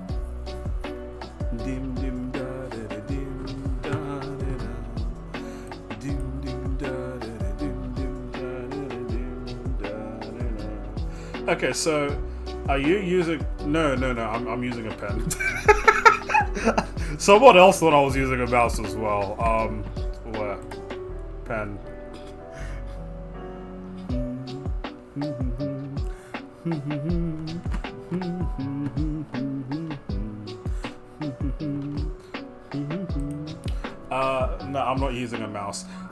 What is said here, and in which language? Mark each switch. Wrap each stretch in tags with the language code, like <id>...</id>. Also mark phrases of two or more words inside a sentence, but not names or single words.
<en>Dim dim da da da dim da da da. Dim dim da da da dim dim da da da dim da da da. Okay, so are you using? No. I'm using a pen. Someone else thought I was using a mouse as well. Where? Pen. No, I'm not using a mouse.</en>